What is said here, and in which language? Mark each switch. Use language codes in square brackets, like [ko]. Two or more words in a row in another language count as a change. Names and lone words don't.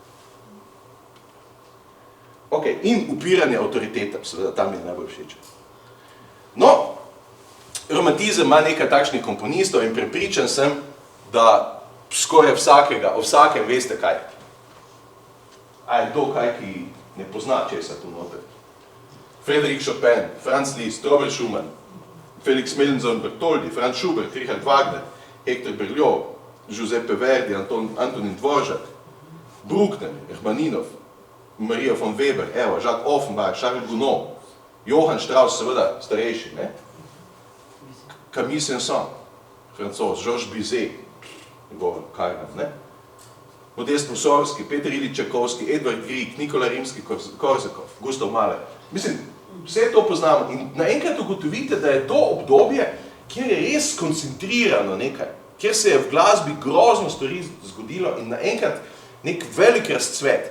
[sl] Ok, in upiranje avtoritetam, seveda, tam mi je najbolj všeč. No, romantizem ima nekaj takšnih komponistov in prepričan sem, da skoraj o vsakem veste kaj. A je to kaj, ki ne pozna česa tu noter. Frédéric Chopin, Franz Liszt, Robert Schumann, Felix Mendelssohn Bartholdy, Franz Schubert, Richard Wagner, Hector Berlioz, Giuseppe Verdi, Antonin Dvořák, Bruckner, Rachmaninov, Maria von Weber, Jacques Offenbach, Charles Gounod, Johann Strauss, seveda starejši, ne? Camille Saint-Saëns, Francoz, Georges Bizet, njegov Karnav, ne? Modest Mussorgsky, Peter Ilich Čajkovský, Edvard Grieg, Nikola Rimski-Korsakov, Gustav Mahler. Mislim, vse to poznamo in naenkrat ugotovite, da je to obdobje, kjer je res skoncentrirano nekaj, kjer se je v glasbi grozno stvari zgodilo in naenkrat nek velik razcvet.